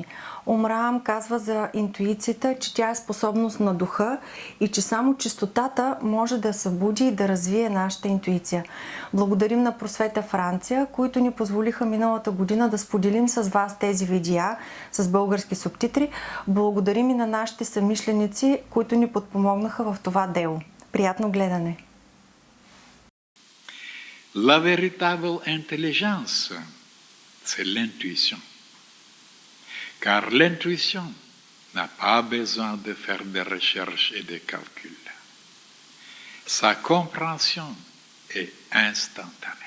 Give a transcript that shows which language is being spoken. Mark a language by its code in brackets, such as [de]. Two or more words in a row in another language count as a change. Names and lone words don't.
[bg] Омрам казва за интуицията, че тя е способност на духа и че само чистотата може да събуди и да развие нашата интуиция. Благодарим на Просвета Франция, които ни позволиха миналата година да споделим с вас тези видеа с български субтитри. Благодарим и на нашите съмишленици, които ни подпомогнаха в това дело. Приятно гледане! [fr] La véritable intelligence, c'est l'intuition. Car l'intuition n'a pas besoin de faire des recherches et des calculs. Sa compréhension est instantanée.